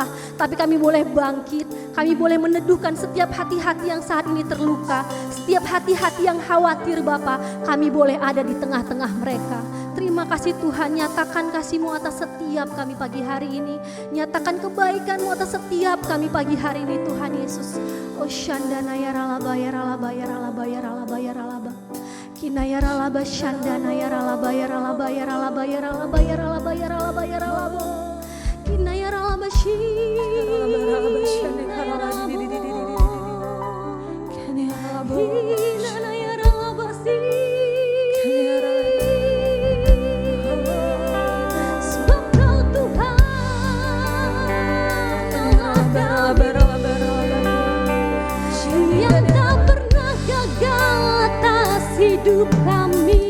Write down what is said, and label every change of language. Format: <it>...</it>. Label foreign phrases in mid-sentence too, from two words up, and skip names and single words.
<id>Tapi kami boleh bangkit. Kami boleh meneduhkan setiap hati-hati yang saat ini terluka. Setiap hati-hati yang khawatir Bapa. Kami boleh ada di tengah-tengah mereka. Terima kasih Tuhan, nyatakan kasih-Mu atas setiap kami pagi hari ini. Nyatakan kebaikan-Mu atas setiap kami pagi hari ini Tuhan Yesus. Oh shandana ya ralaba ya ralaba ya ralaba ya ralaba ya ralaba. Kina ya ralaba shandana ya ralaba ya ralaba ya ralaba ya ralaba ya ralaba ya ralaba ya ralaba. Kina ya ralaba shi. Kina ya ralaba shi. Yang tak pernah gagal atas hidup kami.</id>